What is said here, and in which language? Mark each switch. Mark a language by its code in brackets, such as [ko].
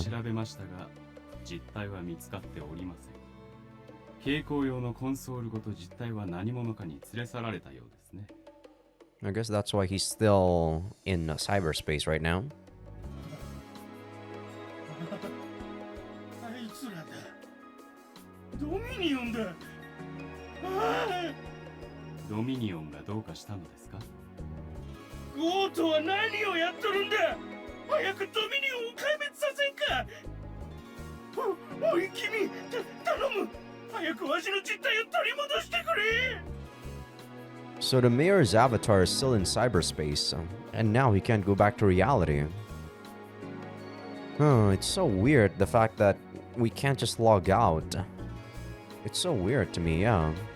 [ja] を調べましたが、実態は見つかっておりません。蛍光用のコンソールごと実態は何者かに連れ去られたようですね。 [en] I guess that's why he's still in cyberspace right now. [ja] あいつらだ。ドミニオンだ。あドミニオンがどうかしたのですか？ゴートは何をやっとるんだ。早くドミニオンを壊滅させんか。おい君、頼む。早くわしの実態を取り戻してくれ。 [en] So the mayor's avatar is still in cyberspace, and now he can't go back to reality. Oh, it's so weird the fact that we can't just log out. It's so weird to me, yeah.